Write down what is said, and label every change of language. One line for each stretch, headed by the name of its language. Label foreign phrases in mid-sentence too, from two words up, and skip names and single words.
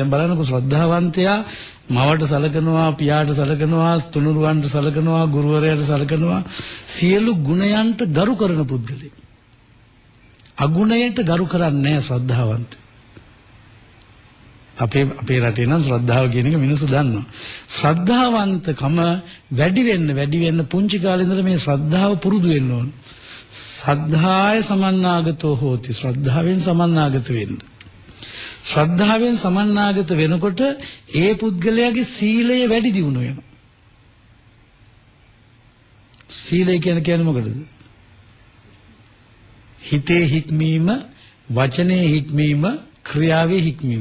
Sinhala: දැන් බලන්නකො ශ්‍රද්ධාවන්තයා මවට සලකනවා, පියාට සලකනවා, තුනුරුවන්ට සලකනවා, ගුරුවරයාට සලකනවා, සියලු ගුණයන්ට ගරු කරන පුද්ගලෙක්. අගුණයට ගරු කරන්නේ නැහැ ශ්‍රද්ධාවන්ත. අපේ රටේ නම් ශ්‍රද්ධාව කියන එක මිනිස්සු දන්නවා. ශ්‍රද්ධාවන්තකම වැඩි වෙන්න පුංචි කාලේ ඉඳලා මේ ශ්‍රද්ධාව පුරුදු වෙන්න ඕන.
Pali: සද්ධාය සමන්නාගතෝ හෝති.
Sinhala: ශ්‍රද්ධාවෙන් සමන්නාගත වෙන්න. ශ්‍රද්ධාවෙන් සමන්නාගත වෙනකොට ඒ පුද්ගලයාගේ සීලය වැඩි දියුණු වෙනවා. සීලය කියන්නේ මොකටද? හිතේ හික්මීම, වචනේ හික්මීම, ක්‍රියාවේ හික්මීම.